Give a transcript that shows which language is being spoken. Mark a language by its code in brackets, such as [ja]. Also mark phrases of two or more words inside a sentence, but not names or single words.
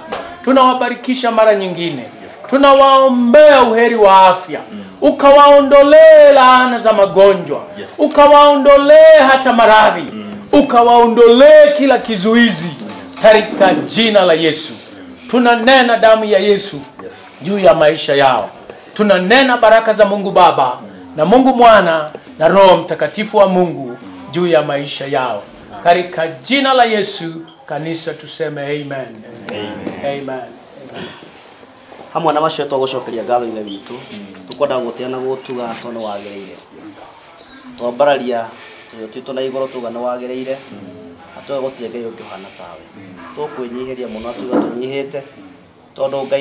[sw] Tunawabarikisha mara nyingine, tunawaombea uheri wa afya, ukawaondolee laana za magonjwa, ukawaondolee hata maradhi, ukawaondolee kila kizuizi katika jina la Yesu. Tunanena damu ya Yesu juu ya maisha yao. Tunanena baraka za Mungu Baba na Mungu Mwana na Roho Mtakatifu wa Mungu juu ya maisha yao. Katika jina la Yesu, kanisa tuseme amen. Amen. [ki] Hamwe na macio twagucokeria ngatho ine witu tukwenda guteana gutuga tono wagereire twambararia tuyo na igoro tuga no wagereire atwe gutire ngai ukihana tawe tukwinyihiria muno tuga tunyihite tondu ngai